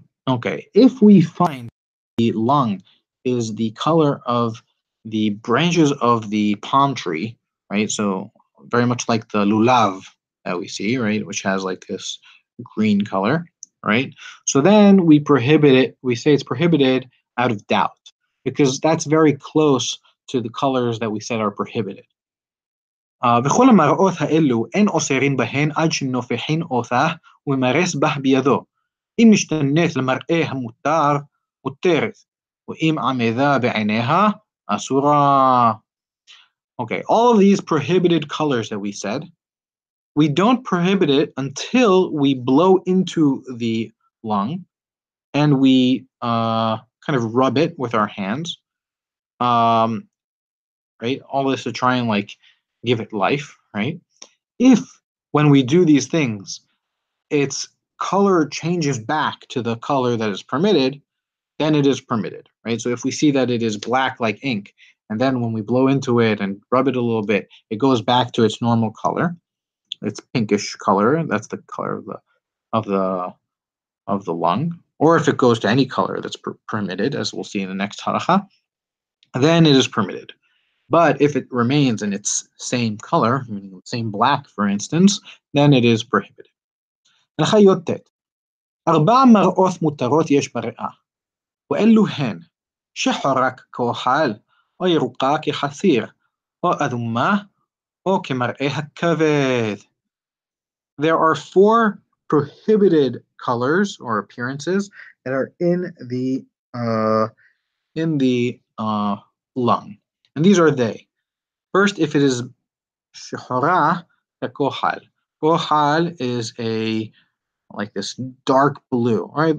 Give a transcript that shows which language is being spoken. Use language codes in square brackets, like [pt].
[en] Okay, if we find the lung is the color of the branches of the palm tree, right? So very much like the lulav that we see, right? Which has like this green color, right? So then we prohibit it. We say it's prohibited out of doubt because that's very close to the colors that we said are prohibited. [he] בכל המראות האלו אין אוסרים בהן עד שנופחין אותה וממרס בה בידו. אם משתנית למראה המותר, מותרת, ואם עמדה בעיניה, אסורה. [en] Okay, all of these prohibited colors that we said, we don't prohibit it until we blow into the lung and we kind of rub it with our hands. Right? All this to try and like give it life, right? If when we do these things, its color changes back to the color that is permitted, then it is permitted, right? So if we see that it is black like ink, and then when we blow into it and rub it a little bit, it goes back to its normal color, its pinkish color. That's the color of the of the lung. Or if it goes to any color that's permitted, as we'll see in the next halacha, then it is permitted. But if it remains in its same color, meaning the same black, for instance, then it is prohibited. [he] הלכה י"ט 4 מראות מותרות יש בריאה, ואלו הן שחורה ככחל, או ירוקה כחציר, או אדומה, או כמראה הכבד. [en] There are 4 prohibited colors or appearances that are in the lung, and these are they. First, if it is [he] shehora kohal. [en] Kohal is like this dark blue, right?